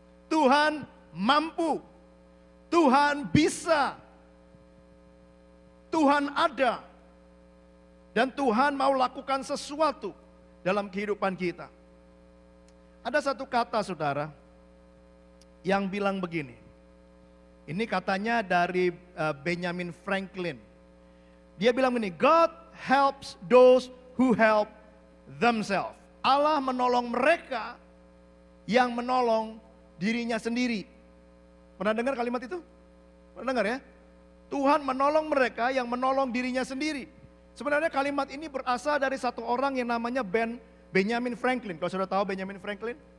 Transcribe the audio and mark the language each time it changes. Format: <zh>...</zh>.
<id>Tuhan mampu. Tuhan bisa. Tuhan ada. Dan Tuhan mau lakukan sesuatu dalam kehidupan kita. Ada satu kata saudara yang bilang begini. Ini katanya dari Benjamin Franklin. Dia bilang begini,</id> <en>God helps those who help themselves.</en> <id>Allah menolong mereka yang menolong dirinya sendiri. Pernah dengar kalimat itu? Pernah dengar ya? Tuhan menolong mereka yang menolong dirinya sendiri. Sebenarnya kalimat ini berasal dari satu orang yang namanya Benjamin Franklin. Kalau sudah tahu Benjamin Franklin?</id>